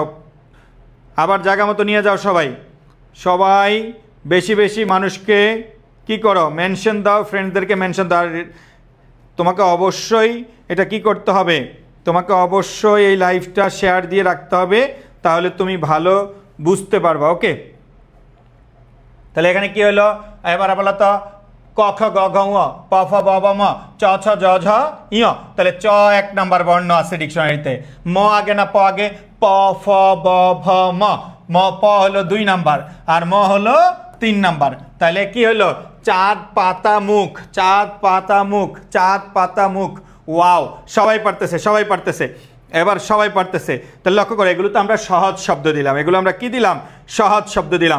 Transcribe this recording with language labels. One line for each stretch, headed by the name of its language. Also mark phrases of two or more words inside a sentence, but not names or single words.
Bangla: আবার জায়গা মতো নিয়ে যাও সবাই। সবাই বেশি বেশি মানুষকে কি করো? মেনশন দাও, ফ্রেন্ডসদেরকে মেনশন দাও। তোমাকে অবশ্যই এটা কি করতে হবে? তোমাকে অবশ্যই এই লাইভটা শেয়ার দিয়ে রাখতে হবে, তাহলে তুমি ভালো বুঝতে পারবা। ওকে, তাহলে এখানে কি হলো? এবার বলো তো, ক খ গ ঘ ঙ প ফ ব ভ ম চ ছ জ ঝ ঞ। তাহলে চ 1 নাম্বার বর্ণ আছে ডিকশনারিতে। ম আগে না প আগে? প ফ ব ভ ম। ম, প হলো 2 নাম্বার আর ম হলো 3 নাম্বার। তাহলে কি হলো? চাঁদ পাতা মুখ, চাঁদ পাতা মুখ, চাঁদ পাতা মুখ। ওয়াও, সবাই পারতেছে, সবাই পারতেছে, এবার সবাই পারতেছে। তাহলে লক্ষ্য করে, এগুলো তো আমরা সহজ শব্দ দিলাম, এগুলো আমরা কি দিলাম? সহজ শব্দ দিলাম।